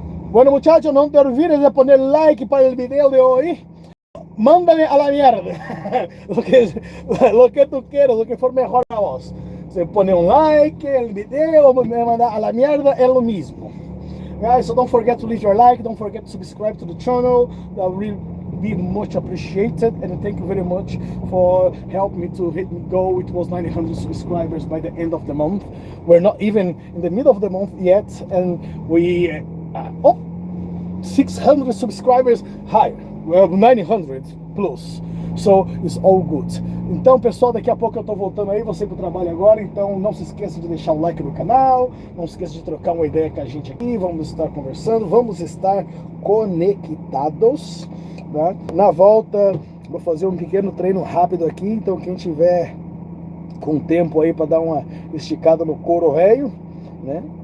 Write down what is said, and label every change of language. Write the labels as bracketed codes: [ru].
[es] Bueno muchachos, no te olvides de poner like para el video de hoy. Mándame a la mierda lo que tú quieras, lo que fue mejor a vos. Se pone un like, el video, me manda a la mierda, es lo mismo. [en] Guys, so don't forget to leave your like, don't forget to subscribe to the channel. That will really be much appreciated, and thank you very much for helping me to go with 900 subscribers by the end of the month. We're not even in the middle of the month yet, and we 600 subscribers higher. Well, 900 plus. So it's all good. [pt] Então, pessoal, daqui a pouco eu tô voltando aí, você pro trabalho agora, então não se esqueça de deixar o like no canal, não se esqueça de trocar uma ideia com a gente aqui, vamos estar conversando, vamos estar conectados, né? Na volta, vou fazer um pequeno treino rápido aqui, então quem tiver com tempo aí para dar uma esticada no couro velho, né?